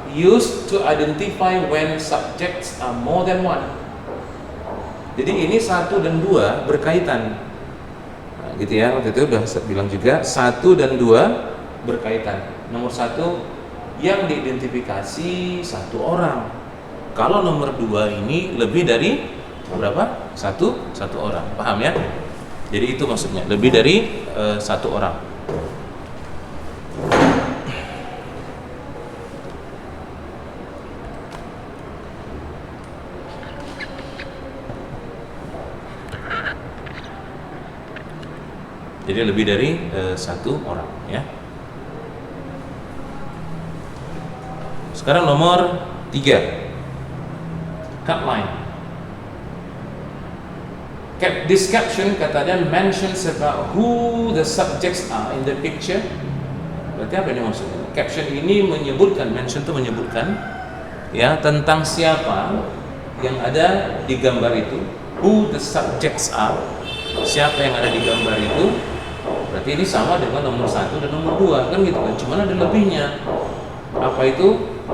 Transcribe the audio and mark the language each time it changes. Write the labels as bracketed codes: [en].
[en] Used to identify when subjects are more than one. [id] Jadi ini 1 dan 2 berkaitan, nah, gitu ya. Waktu itu udah bilang juga 1 dan 2 berkaitan. Nomor 1 yang diidentifikasi 1 orang. Kalau nomor 2 ini lebih dari berapa? 1 orang. Paham ya? Jadi itu maksudnya, lebih dari 1 orang. Jadi lebih dari 1 orang, ya. Sekarang nomor 3, cut line. [en] This caption katanya mentions about who the subjects are in the picture. [id] Berarti apa ini maksudnya? Caption ini menyebutkan, mention itu menyebutkan, ya, tentang siapa yang ada di gambar itu. [en] Who the subjects are, [id] siapa yang ada di gambar itu. Berarti ini sama dengan nomor 1 dan nomor 2, kan gitu kan? Cuman ada lebihnya. Apa itu?